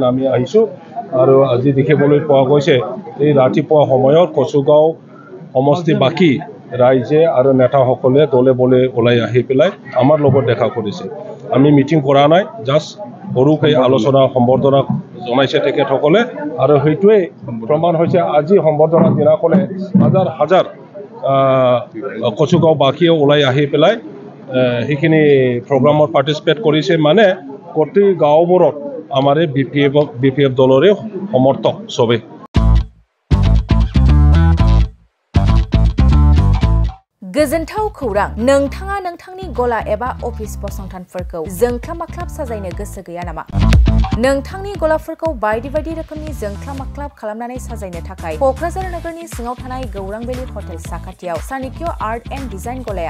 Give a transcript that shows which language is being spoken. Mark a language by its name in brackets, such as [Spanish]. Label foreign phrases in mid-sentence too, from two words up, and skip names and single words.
[Assamese] আমি আহিছোঁ আৰু আজি দেখিবলৈ পোৱা গৈছে এই ৰাতিপুৱা সময়ত কচুগাঁও সমষ্টি বাকী ৰাইজে আৰু নেতাসকলে দলে বলে ওলাই আহি পেলাই আমাৰ লগত দেখা কৰিছে আমি মিটিং কৰা নাই জাষ্ট সৰুকৈ আলোচনা সম্বৰ্ধনা জনাইছে তেখেতসকলে আৰু সেইটোৱে প্ৰমাণ হৈছে আজি সম্বৰ্ধনা দিনাখনে হাজাৰ কচুগাঁও বাকীয়ে ওলাই আহি পেলাই সেইখিনি প্ৰগ্ৰামত পাৰ্টিচিপেট কৰিছে মানে গোটেই গাঁওবোৰত আমাৰ বিপিএফ দলৰে সমৰ্থক চবে [Bodo] गोजोनथाव खौरां नोंथाङा नोंथांनि गला एबा अफिस फसंथानफोरखौ जोंख्लाब-माख्लाब साजायनो गोसो गैया नामा नोंथांनि गलाफोरखौ बायदि बायदि रोखोमनि जोंख्लाब-माख्लाब खालामनानै साजायनो थाखाय कक्राझार नगरनि सिङाव थानाय गौरां भेलि हटेल साखाथियाव चाणक्य आर्ट एन्ड डिजाइन गलाया